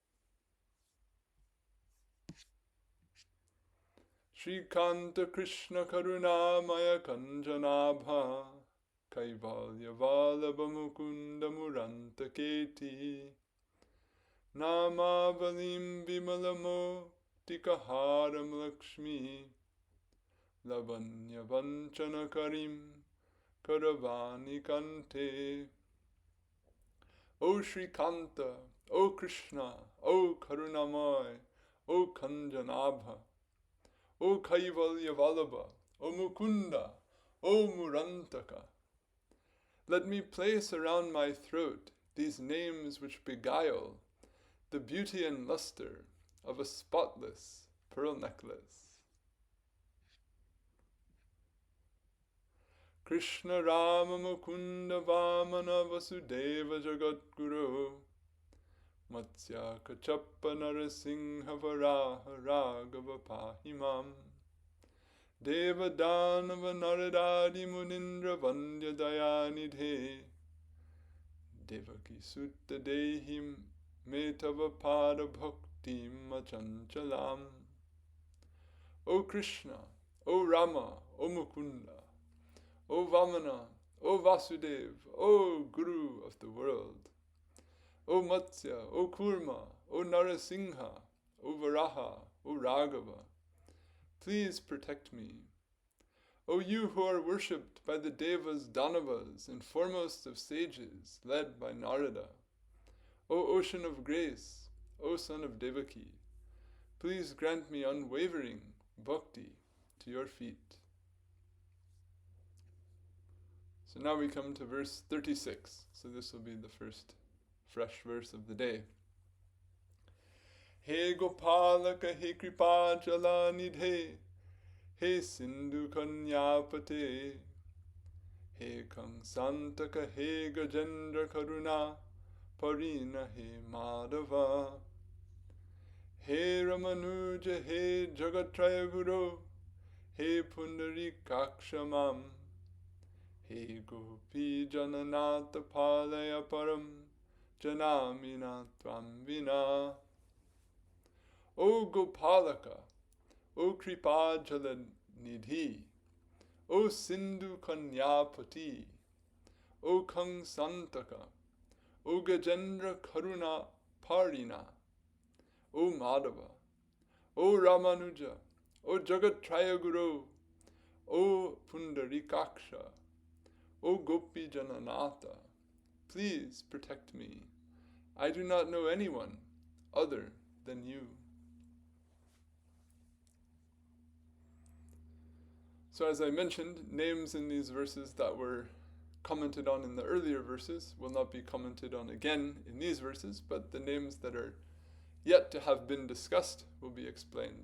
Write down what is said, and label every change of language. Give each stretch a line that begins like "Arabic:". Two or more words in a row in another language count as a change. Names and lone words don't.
Sanskrit: Śrīkanta Krishna Karunamaya Kanjanabha Kaivalya-vallabha Mukunda Murantaketi Nāma-valim vimalamo tikaharam lakshmi Lavanya-vanchana-karim karavani-kante.
English: O Śrīkanta, O Krishna, O Karunamaya, O Kanjanabha, O Kaivalya-vallabha, O Mukunda, O Murantaka. Let me place around my throat these names which beguile the beauty and luster of a spotless pearl necklace.
Sanskrit: Krishna Rama Mukunda Vamana Vasudeva Jagat-guru Matsya Kachappa Narasingha Varaha Raghava Pahimam Devadanava Naradadi Munindra Vandya Dayanidhe Devaki Sutta Dehim Metava Pada Bhaktim Machanchalam.
English: O Krishna, O Rama, O Mukunda, O Vamana, O Vasudeva, O Guru of the world, O Matsya, O Kurma, O Narasingha, O Varaha, O Raghava, please protect me. O you who are worshipped by the Devas, Danavas, and foremost of sages, led by Narada, O ocean of grace, O son of Devaki, please grant me unwavering bhakti to your feet. So now we come to verse 36. So this will be the first fresh verse of the day.
Sanskrit: He Gopālaka, he kṛpā-jalanidhe, he sindhu-kanyā-pate, he Kaṁsāntaka, he Gajendra-karuṇā-pārīṇa, he Mādhava, he Rāmānuja, he jagat-traya-guro, he Puṇḍarīkākṣa mam, he Gopī-jana-nātha pālaya paraṁ, jānāmi tvāṁ vinā.
English: O Gopālaka, O kṛpā-jalanidhi, O Sindhu-kanyā-pati, O Kaṁsāntaka, O Gajendra-karuṇā-pārīṇa, O Mādhava, O Rāmānuja, O jagat-traya-guro, O Puṇḍarīkākṣa, O Gopī-jana-nātha, please protect me. I do not know anyone other than you. So as I mentioned, names in these verses that were commented on in the earlier verses will not be commented on again in these verses, but the names that are yet to have been discussed will be explained.